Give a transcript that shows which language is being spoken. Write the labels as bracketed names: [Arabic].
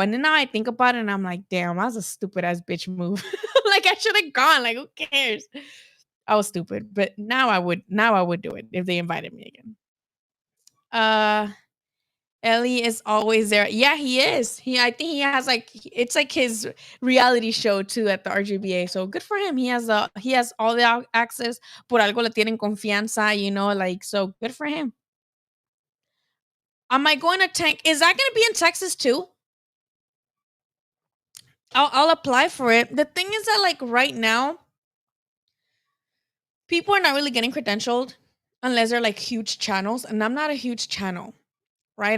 [English] And then now I think about it and I'm like, damn, that was a stupid ass bitch move. Like I should have gone. Like, who cares? I was stupid. But now I would do it if they invited me again. Uh Ellie is always there. Yeah, he is. I think he has like it's like his reality show too at the RGBA. So good for him. He has all the access. [Spanish] Por algo le tienen confianza. [English] Like so good for him. Am I going to tank? Is that going to be in Texas too? I'll apply for it. The thing is that like right now, people are not really getting credentialed unless they're like huge channels, and I'm not a huge channel, right?